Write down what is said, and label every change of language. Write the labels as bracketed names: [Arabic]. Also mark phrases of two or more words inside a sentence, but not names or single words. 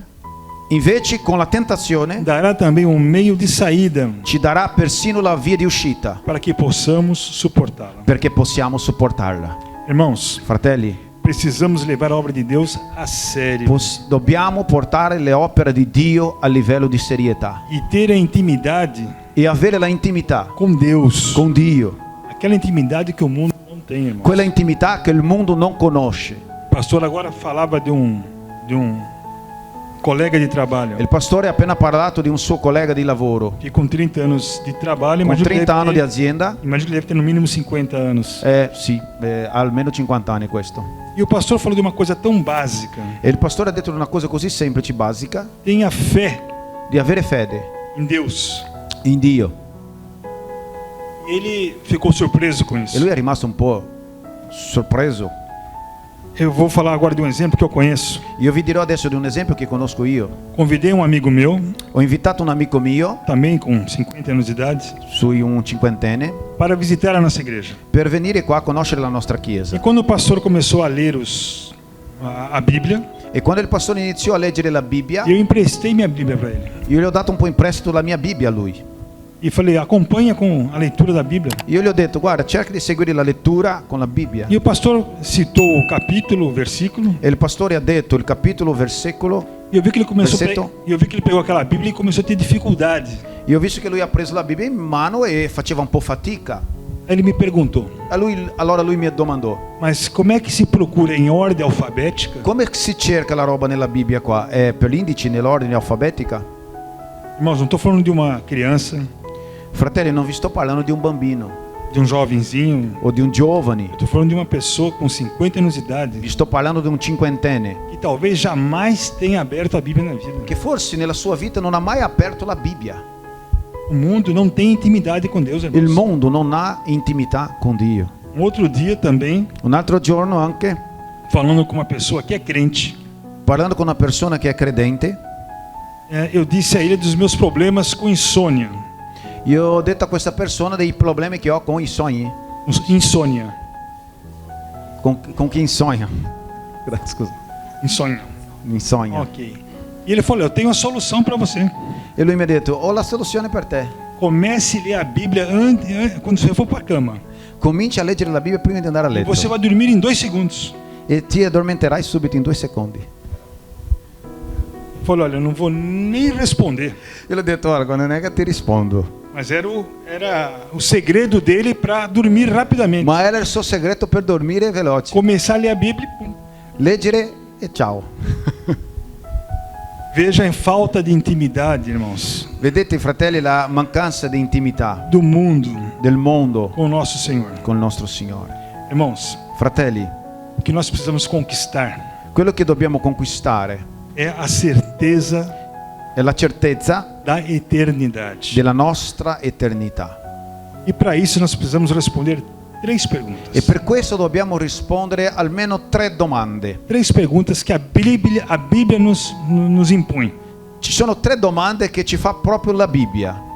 [Italian] Invece con la tentazione [Portuguese] dará também um meio de saída [Italian] ci darà persino la via di uscita [Portuguese] para que possamos suportá-la. [Italian] perché possiamo sopportarla. [Portuguese] Irmãos, [Italian] Fratelli, [Portuguese] precisamos levar a obra de Deus a sério [Italian] dobbiamo portare le opere di Dio a livello di serietà [Portuguese] e ter a intimidade [Italian] e avere la intimità [Portuguese] com Deus, [Italian] con Dio, [Portuguese] aquela intimidade que o mundo não tem, irmãos. [Italian] quella intimità che il mondo non conosce. [Portuguese] O pastor agora falava de um colega de trabalho [Italian] Il pastore ha appena parlato di un suo collega di lavoro [Portuguese] que com 30 anos de trabalho, [Italian] con [Portuguese] imagino que [Italian] 30 anni di [Portuguese] deve [Italian] azienda, [Portuguese] ter no mínimo 50 anos. [Italian] sì, almeno 50 anni questo. [Portuguese] E o pastor falou de uma coisa tão básica: [Italian] E il pastore ha detto una cosa così semplice, basica, [Portuguese] tenha fé [Italian] di avere fede [Portuguese] em Deus. [Italian] in Dio. [Portuguese] E ele ficou surpreso com [Italian] E [Portuguese] isso. [Italian] lui è rimasto un po' sorpreso. [Portuguese] Eu vou falar agora de um exemplo que eu conheço. [Italian] Io vi dirò adesso di un esempio che conosco io. [Portuguese] Convidei um amigo meu, [Italian] Ho invitato un amico mio, [Portuguese] também com 50 anos de idade, [Italian] un cinquantenne, [Portuguese] para visitar a nossa igreja. [Italian] per venire qua a conoscere la nostra [Portuguese] E [Italian] chiesa. [Portuguese] quando o pastor começou a ler a Bíblia, [Italian] E quando il pastore iniziò a leggere la Bibbia, [Portuguese] eu emprestei minha Bíblia para ele. [Italian] io gli ho dato un po' in prestito la mia Bibbia a lui. [Portuguese] E falei: acompanha com a leitura da Bíblia. [Italian] Io gli ho detto: guarda, cerca di seguire la lettura con la Bibbia. [Portuguese] E o pastor citou o capítulo, o versículo, [Italian] E il pastore ha detto il capitolo, versicolo. [Portuguese] e eu vi que ele começou [Italian] Versetto. [Portuguese] eu vi que ele pegou aquela Bíblia e começou a ter dificuldade. [Italian] Io ho visto che lui ha preso la Bibbia in mano e faceva un po' fatica. [Portuguese] Aí ele me perguntou: [Italian] Allora lui mi domandò: [Portuguese] mas como é que se procura em ordem alfabética? [Italian] come si cerca la roba nella Bibbia qua? È per l'indice nell'ordine alfabetica? [Portuguese] Irmãos, não estou falando de uma criança, [Italian] Fratelli, non vi sto parlando di un bambino [Portuguese] de um jovenzinho. [Italian] o di un giovane. [Portuguese] Estou falando de uma pessoa com 50 anos de idade [Italian] Vi sto parlando di un cinquantenne [Portuguese] que talvez jamais tenha aberto a Bíblia na vida. [Italian] che forse nella sua vita non ha mai aperto la Bibbia. [Portuguese] O mundo não tem intimidade com Deus, irmãos. [Italian] Il mondo non ha intimità con Dio. [Portuguese] Um outro dia também, [Italian] Un altro giorno anche, [Portuguese] falando com uma pessoa que é crente, [Italian] parlando con una persona che è credente, [Portuguese] eu disse a ele dos meus problemas com insônia. [Italian] io ho detto a questa persona dei problemi che ho con i sogni. [Portuguese] Insônia. [Italian] Con chi insonha. Scusa. [Portuguese] Insônia. [Italian] Insonha. [Portuguese] Ok. E ele falou: eu tenho a solução para você. [Italian] E lui mi ha detto: ho la soluzione per te. [Portuguese] Comece a ler a Bíblia quando você for para a cama. [Italian] Cominci a leggere la Bibbia prima di andare a [Portuguese] E [Italian] letto [Portuguese] você vai dormir em 2 segundos. [Italian] e ti addormenterai subito in 2 secondi. [Portuguese] falou: olha, eu não vou nem responder. [Italian] Io ho detto, guarda, non è che ti rispondo. [Portuguese] Mas era o segredo dele para dormir rapidamente. [Italian] Ma era il suo segreto per dormire veloce. [Portuguese] Começar a ler a Bíblia. [Italian] Leggere e ciao. [Portuguese] Veja a falta de intimidade, irmãos, [Italian] Vedete, fratelli, la mancanza di intimità [Portuguese] do mundo [Italian] del mondo [Portuguese] com o nosso Senhor. [Italian] con il nostro Signore. [Portuguese] Irmãos, [Italian] Fratelli, [Portuguese] o que nós precisamos conquistar [Italian] quello che dobbiamo conquistare [Portuguese] é a certeza [Italian] è la certezza [Portuguese] da eternidade. [Italian] della nostra eternità. [Portuguese] E para isso nós precisamos responder 3 perguntas. [Italian] E per questo dobbiamo rispondere almeno 3 domande. [Portuguese] 3 perguntas que a Bíblia nos impõe. [Italian] Ci sono 3 domande che ci fa proprio la Bibbia.